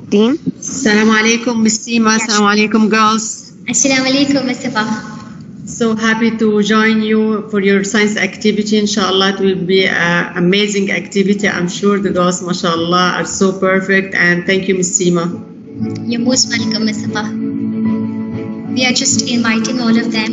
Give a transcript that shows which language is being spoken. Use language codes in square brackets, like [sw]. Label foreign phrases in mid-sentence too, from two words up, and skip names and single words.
[en] Dean? [ar] السلام عليكم, [en] Miss Seema. [ar] السلام عليكم, [en] girls. [ar] السلام عليكم, [en] Mustafa. So happy to join you for your science activity. Inshallah, it will be an amazing activity. I'm sure the girls, mashallah, are so perfect. And thank you, Miss Seema. You're most welcome, Mustafa. We are just inviting all of them.